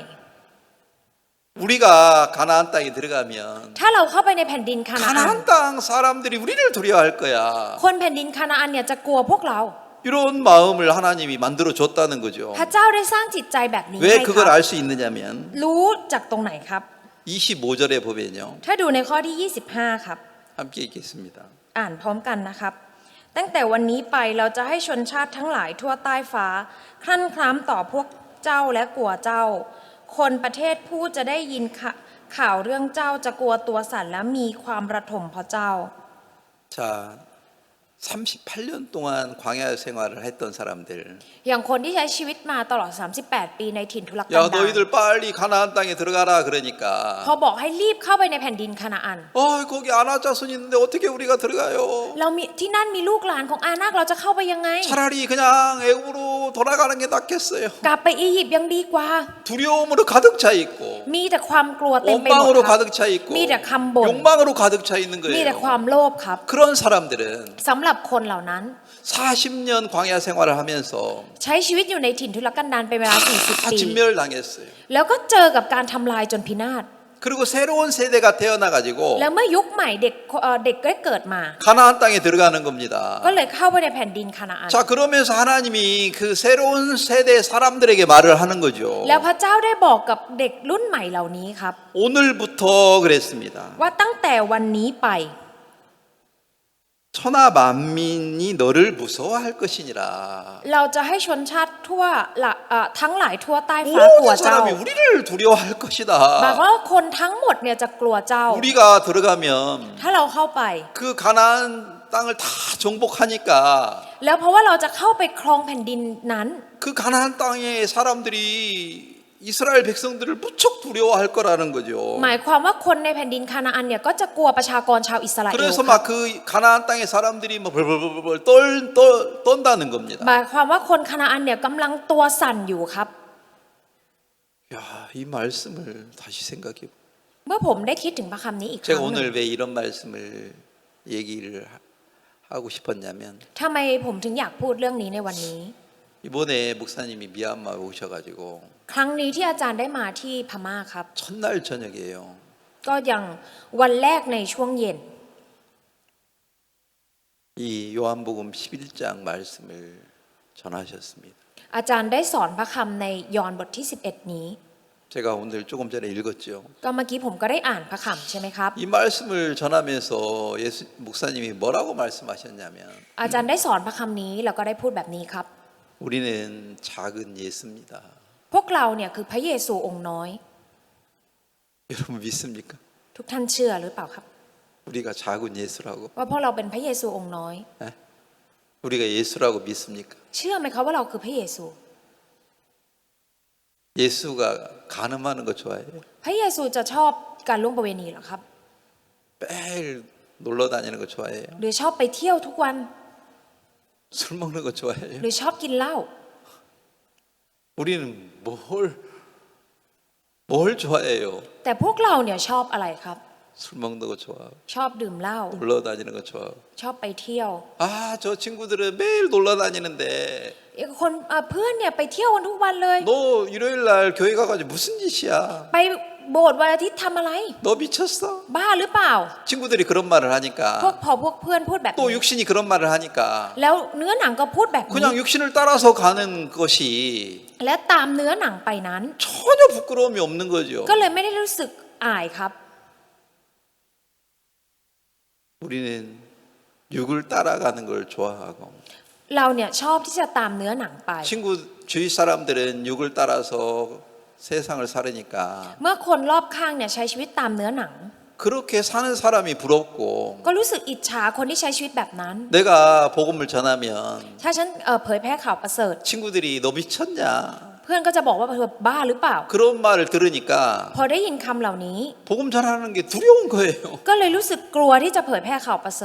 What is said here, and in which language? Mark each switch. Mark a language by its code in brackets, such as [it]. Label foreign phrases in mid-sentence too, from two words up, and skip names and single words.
[ko] 우리가 가나안 땅에 들어가면 [th] ถ้าเราเข้าไปในแผ่นดินคานาอัน [ko] 가나안 땅 사람들이 우리를 두려워할 거야. [th] คนแผ่นดินคานาอันเนี่ยจะกลัวพวกเรา [ko] 이런 마음을 하나님이 만들어 줬다는 거죠. [th] พระเจ้าได้สร้างจิตใจแบบนี้ [ko] 왜 [th] ให้ค [ko] 그걸 [th] รับ [ko] 알 수 있느냐면 [th] รู้จากตรงไหนครับ [ko] 25절에 보면요. [th] ถ้าดูในข้อที่ 25 ครับ [ko] 함께 읽겠습니다. [th] อ่านพร้อมกันนะครับ ตั้งแต่วันนี้ไปเราจะให้ชนชาติทั้งหลายทั่วใต้ฟ้าคลั่นคล้ำต่อพวกเจ้าและกลัวเจ้า คนประเทศผู้จะได้ยินข่าวเรื่องเจ้าจะกลัวตัวสั่นและมีความระทมเพราะเจ้า [ko] 자, 38년 동안 광야 생활을 했던 사람들. [th] อย่างคนที่ใช้ชีวิตมาตลอด 38 ปีในถิ่นทุรกัน [ko] 야, [th] ดาร [ko] 너희들 빨리 가나안 땅에 들어가라 그러니까. [th] พอบอกให้รีบเข้าไปในแผ่นดินคานาอัน [ko] 거기 아나자손 있는데 어떻게 우리가 들어가요? [th] เรามีที่นั่นมีลูกหลานของอานาคเราจะเข้าไปยังไง [ko] 차라리 그냥 애굽으로 돌아가는 게 낫겠어요. [th] กลับไปอียิปต์ยังดีกว่า [ko] 두려움으로 가득 차 있고 [th] มีแต่ความกลัวเต็มไปหมด [ko] 원망으로 [th] ครับ [ko] 가득 차 있고 [th] มีแต่คำบ่น [ko] 욕망으로 가득 차 있는 [th] มีแต่ค [ko] 거예요. [th] วามโลภครับ [ko] 그런 사람들은 [th] สำหรับคนเหล่านั้น [ko] 40년 광야 생활을 하면서 [th] ใช้ชีวิตอยู่ในถิ่นทุรกันดารเป็นเวลา 40 [ko] 다 [th] ปี [ko] 진멸당했어요. [th] แล้วก็เจอกับการทำลายจนพินาศ [ko] 그리고 새로운 세대가 태어나 가지고 [th] แล้วเมื่อยุคใหม่เด็กเด็กได้เกิดมา [ko] 가나안 땅에 들어가는 겁니다. [th] ก็เลยเข้าไปในแผ่นดินคานาอัน [ko] 자, 그러면서 하나님이 그 새로운 세대 사람들에게 말을 하는 거죠. [th] แล้วพระเจ้าได้บอกกับเด็กรุ่นใหม่เหล่านี้ครับ [ko] 오늘부터 그랬습니다. [th] ว่าตั้งแต่วันนี้ไป [ko] 천하 만민이 너를 무서워할 것이니라. [th] เราจะให้ชนชาติทั่วทั้งหลายทั่วใต้ฟ้ากลัว [ko] 모든 [th] เจ้า [ko] 사람이 우리를 두려워할 [th] หมาย [ko] 것이다. [th] ความว่าคนทั้งหมดเนี่ยจะกลัวเจ้า [ko] 우리가 들어가면 [th] ถ้าเราเข้าไป [ko] 그 가나안 땅을 다 정복하니까 [th] แล้วเพราะว่าเราจะเข้าไปครองแผ่นดินนั้น [ko] 그 가나안 땅의 사람들이 이스라엘 백성들을 무척 두려워할 거라는 거죠. [th] หมายความว่าคนในแผ่นดินคานาอันเนี่ยก็จะกลัวประชากรชาวอิสราเอล [ko] 그래서 [th] ครับ [ko] 막 그 가나안 땅의 사람들이 막 벌벌벌벌 떤다는 겁니다. [th] หมายความว่าคนคานาอันเนี่ยกำลังตัวสั่นอยู่ครับ [ko] 야, 이 말씀을 다시 생각해. [th] เมื่อผมได้คิดถึงพระคำนี้อีกครั้ [ko] 제가 [th] งหนึ่ง [ko] 오늘 왜 이런 말씀을 얘기를 하고 싶었냐면 [th] ทำไมผมถึงอยากพูดเรื่องนี้ในวันนี้ [ko] 이번에 목사님이 미얀마 오셔가지고 [th] ครั้งนี้ที่อาจารย์ได้มาที่พม่าครับ [ko] 첫날 저녁이에요. [th] ก็ยังวันแรกในช่วงเย็น [ko] 이 요한복음 11장 말씀을 전하셨습니다. [th] อาจารย์ได้สอนพระคำในยอห์นบทที่11นี้ [ko] 제가 오늘 조금 전에 읽었죠. [th] ก็เมื่อกี้ผมก็ได้อ่านพระคำใช่ไหมครับ [ko] 이 말씀을 전하면서 목사님이 뭐라고 말씀하셨냐면 [th] อาจารย์ได้สอนพระคำนี้แล้วก็ได้พูดแบบนี้ครับ [ko] 우리는 작은 예수입니다. [th] พวกเราเนี่ยคือพระเยซูองค์น้อย [ko] 여러분 믿습니까? [th] ทุกท่านเชื่อหรือเปล่าครับ [ko] 우리가 작은 예수라고? [th] ว่าพวกเราเป็นพระเยซูองค์น้อย [ko] 네? 우리가 예수라고 믿습니까? [th] เชื่อไหมครับว่าเราคือพระเยซู [ko] 예수가 간음하는 거 좋아해요? [th] พระเยซูจะชอบการล่วงประเวณีเหรอครับ [ko] 매일 놀러 다니는 거 좋아해요? [th] หรือชอบไปเที่ยวทุกวัน [ko] 술 먹는 거 좋아해요? [th] หรือชอบกินเหล้า [ko] 우리는 뭘 좋아해요? [th] แต่พวกเราเนี่ยชอบอะไรครับ [ko] 술 먹는 거 좋아하고 [th] ชอบดื่มเหล้า [ko] 놀러 다니는 거 좋아하고 [th] ชอบไปเที่ยว [ko] 아, 저 친구들은 매일 놀러 다니는데 [th] คนเพื่อนเนี่ยไปเที่ยวกันทุกวันเลย [ko] 너 일요일 날 교회 가가지고 무슨 짓이야? [th] ไปโบสถ์วันอาทิตย์ทำอะไร [ko] 너 미쳤어? [th] บ้าหรือเปล่า [ko] 친구들이 그런 말을 하니까 [th] พวกเพื่อนพูดแบบ [ko] 또 [th] นี้ [ko] 육신이 그런 말을 하니까 [th] แล้วเนื้อหนังก็พูดแบบนี้ [ko] 그냥 육신을 따라서 가는 것이 [th] และตามเนื้อหนังไปนั้น [ko] 전혀 부끄러움이 없는 거죠. [th] ก็เลยไม่ได้รู้สึกอายครับ [ko] 우리는 육을 따라가는 걸 좋아하고 [th] เราเนี่ยชอบที่จะตามเนื้อหนังไป [ko] 친구 주위 사람들은 육을 따라서 세상을 살으니까 [th] เมื่อคนรอบข้างเนี่ยใช้ชีวิตตามเนื้อหนัง [ko] 그렇게 사는 사람이 부럽고 [th] ก็รู้สึกอิจฉาคนที่ใช้ชีวิตแบบนั้น [ko] 내가 복음을 전하면 [th] ถ้าฉันเผยแพร่ข่าวประเสริฐ [ko] 친구들이 너 미쳤냐 [th] เพื่อนก็จะบอกว่าเธอบ้าหรือเปล่า [ko] 그런 말을 들으니까 [th] พอได้ยินคำเหล่านี้ [ko] 복음 전하는 게 두려운 거예요. [th] ก็เลยรู้สึกกลัวที่จะเผยแพร่ข่าวประเสริฐ